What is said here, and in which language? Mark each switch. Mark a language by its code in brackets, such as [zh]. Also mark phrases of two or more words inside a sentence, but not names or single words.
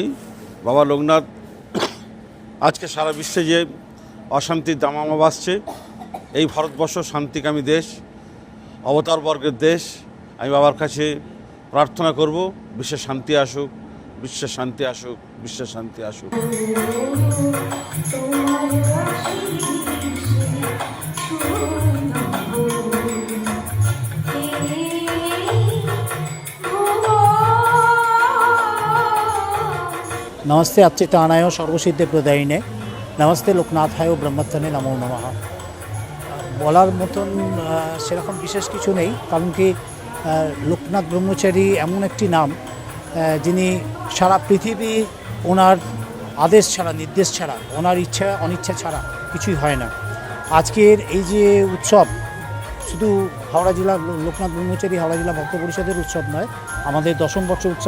[bn] বাবা লোকনাথ আজকে সারা বিশ্বে যে অশান্তির দামামা বাসছে, এই ভারতবর্ষ শান্তিকামী দেশ, অবতার বর্গের দেশ। আমি বাবার কাছে প্রার্থনা করব, বিশ্বে শান্তি আসুক, বিশ্বে শান্তি আসুক, বিশ্বে শান্তি আসুক। [sa] नमस्ते अच्युतानाय सर्वसिद्धि प्रदायिने नमस्ते लोकनाथाय ब्रह्मत्वने नमो नमः। [bn] বলার মতন সেরকম বিশেষ কিছু নেই, কারণ কি লোকনাথ ব্রহ্মচারী এমন একটি নাম যিনি সারা পৃথিবী ওনার আদেশ ছাড়া, নির্দেশ ছাড়া, ওনার ইচ্ছা অনিচ্ছা ছাড়া কিছুই হয় না। আজকের এই যে উৎসব শুধু হাওড়া জেলা লোকনাথ ব্রহ্মচারী হাওড়া জেলা ভক্ত পরিষদের উৎসব নয়, আমাদের 10ম বর্ষ উৎসব।